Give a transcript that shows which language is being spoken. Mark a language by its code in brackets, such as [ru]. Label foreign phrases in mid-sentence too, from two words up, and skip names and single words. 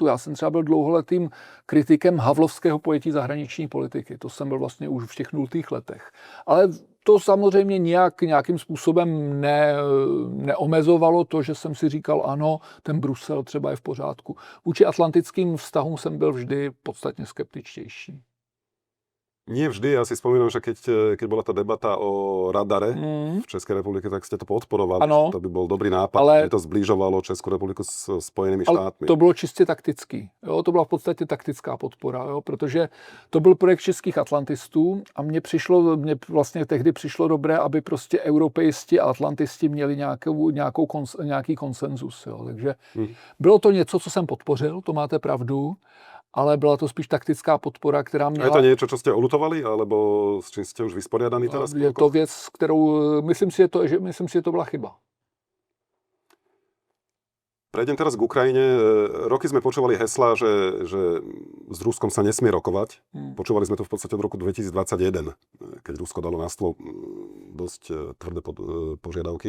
[cs] Já jsem třeba byl dlouholetým kritikem havlovského pojetí zahraniční politiky. To jsem byl vlastně už v těch 0. letech. Ale to samozřejmě nějakým způsobem neomezovalo to, že jsem si říkal, ano, ten Brusel třeba je v pořádku. Vůči atlantickým vztahům jsem byl vždy podstatně skeptičtější. [sk] Nie vždy, ja si spomínam, že keď bola tá debata o radare v Českej republike, tak ste to podporovali. [cs] Ano. [sk] To by bol dobrý nápad, [cs] Ale- [sk] že to zbližovalo Českú republiku s Spojenými [cs] Ale [sk] štátmi. [cs] to bylo čistě taktický. Jo? To byla v podstatě taktická podpora, jo? Protože to byl projekt českých atlantistů a mně vlastně tehdy přišlo dobré, aby prostě europeisti a atlantisti měli nějaký konsenzus. Jo? Takže bylo to něco, co jsem podpořil, to máte pravdu, ale byla to spíš taktická podpora, která [sk] A [cs] měla... [sk] je to niečo, čo ste oľutovali, alebo s čím ste už vysporiadaní teraz? [cs] Je to věc, kterou myslím si, že to byla chyba. [sk] Prejdem teraz k Ukrajine. Roky sme počúvali heslá, že s Ruskom sa nesmie rokovať. Počúvali sme to v podstate od roku 2021, keď Rusko dalo na stôl dosť tvrdé požiadavky.